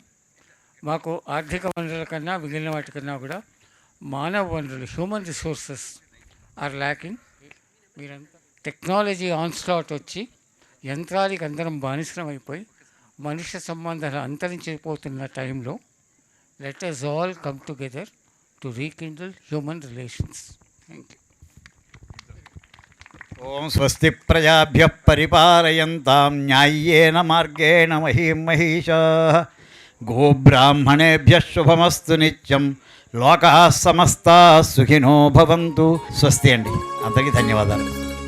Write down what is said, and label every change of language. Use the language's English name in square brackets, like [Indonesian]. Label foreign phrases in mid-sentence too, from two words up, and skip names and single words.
[Telugu] మాకు ఆర్థిక వనరుల కన్నా మిగిలిన వాటికన్నా కూడా మానవ వనరులు, [English] human resources are lacking. [Telugu] మీరంతా [English] technology onslaught [Telugu] వచ్చి యంత్రాలకి అందరం బానిసలం అయిపోయి మనుష్య సంబంధాలు అంతరించిపోతున్న టైంలో [English] let us all come together to rekindle human relations. Thank you. [Sanskrit] ఓం స్వస్తి ప్రజాభ్యః పరిపాలయంతాం న్యాయ్యేన మార్గేణ మహీం మహీషాః గోబ్రాహ్మణేభ్యః శుభమస్తు నిత్యం లోకాః సమస్తాః సుఖినో భవంతు. [Telugu] స్వస్తి అండి. అందరికీ ధన్యవాదాలు.